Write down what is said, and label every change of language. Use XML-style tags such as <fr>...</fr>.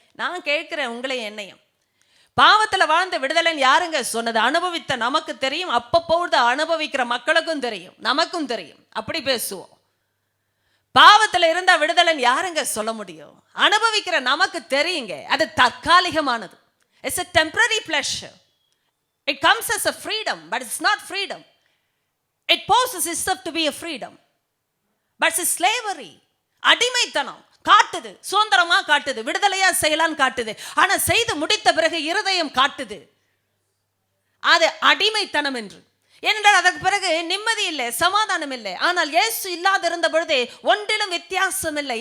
<ta>நான் கேட்கிறேன் உங்களை என்னையும். பாவத்துல வாழ்ந்த விடுதலை யாருங்க சொன்னது? அனுபவித்த நமக்கு தெரியும், அப்பப்போது அனுபவிக்கிற மக்களுக்கும் தெரியும், நமக்கும் தெரியும். அப்படி பேசுவோம். பாவத்துல இருந்தா விடுதலை யாருங்க சொல்ல முடியும்? அனுபவிக்கிற நமக்கு தெரியுங்க. அது தற்காலிகமானது.</ta> <en>It's a temporary pleasure. It comes as a freedom, but it's not freedom. It poses itself to be a freedom, but it's slavery.</en> <ta>அடிமைத்தனம் காட்டுது, சுதந்திரமா காட்டுது, விடுதலையா செய்யலான்னு காட்டுது. ஆனா செய்து முடித்த பிறகு இருதயம் காட்டுது அது அடிமைத்தனம் என்று. ஏனென்றால் அதற்கு பிறகு நிம்மதி இல்லை, சமாதானம் இல்லை. ஆனால் இயேசு இல்லாத இருந்த பொழுதே ஒன்றிலும் வித்தியாசம் இல்லை.</ta>